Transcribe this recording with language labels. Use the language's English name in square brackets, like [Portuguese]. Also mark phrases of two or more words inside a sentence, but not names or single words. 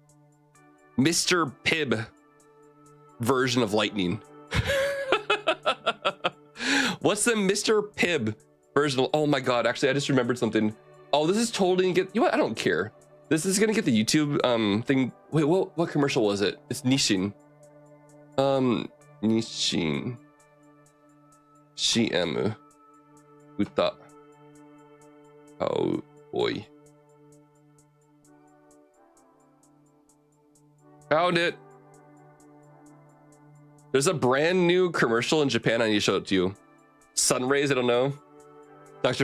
[English] Pibb version of lightning? What's the Mr. Pibb version of, oh my god, actually I just remembered something. Oh, this is totally gonna get, you know what, I don't care. This is gonna get the YouTube thing. Wait, what commercial was it? It's Nishin. Nishin. Shiemu. Uta. Oh boy. Found it. There's a brand new commercial in Japan. I need to show it to you. Sunrays, I don't know. Dr.